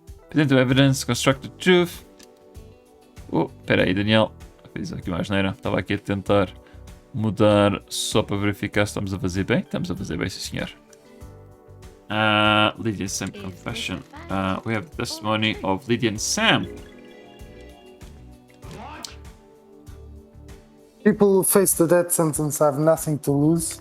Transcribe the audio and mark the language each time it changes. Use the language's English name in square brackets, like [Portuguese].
[English] Present the evidence, construct the truth. [Portuguese] Oh, espera aí, Daniel. Fiz aqui uma asneira. Estava aqui a tentar mudar só para verificar se estamos a fazer bem. Estamos a fazer bem, sim senhor. [English] Lydia Sam confession. We have the testimony of Lydia and Sam. People who face the death sentence have nothing to lose.